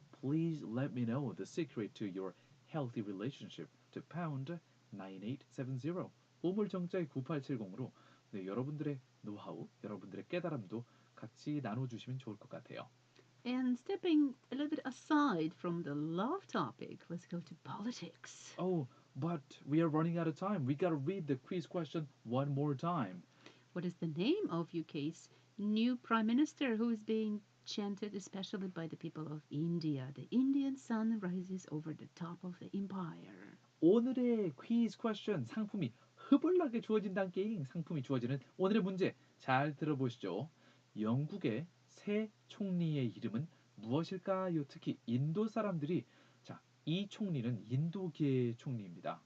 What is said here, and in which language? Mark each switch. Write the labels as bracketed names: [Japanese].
[English] Please let me know the secret to your healthy relationship to pound 9870 [Korean] 우물정자의 9870으로 네, 여러분들의 노하우, 여러분들의 깨달음도 같이 나눠주시면 좋을 것 같아요. [English] And stepping a little bit aside from the love topic, let's go to politics. Oh, but we are running out of time. We gotta read the quiz question one more time. What is the name of UK's new prime minister who is being chanted especially by the people of India? The Indian sun rises over the top of the empire. [Korean] 오늘의 퀴즈 퀘스천 상품이 흐블나게 주어진다는 게임 상품이 주어지는 오늘의 문제 잘 들어보시죠. 영국의 새 총리의 이름은 무엇일까요? 특히 인도 사람들이 자, 이 총리는 인도계의 총리입니다.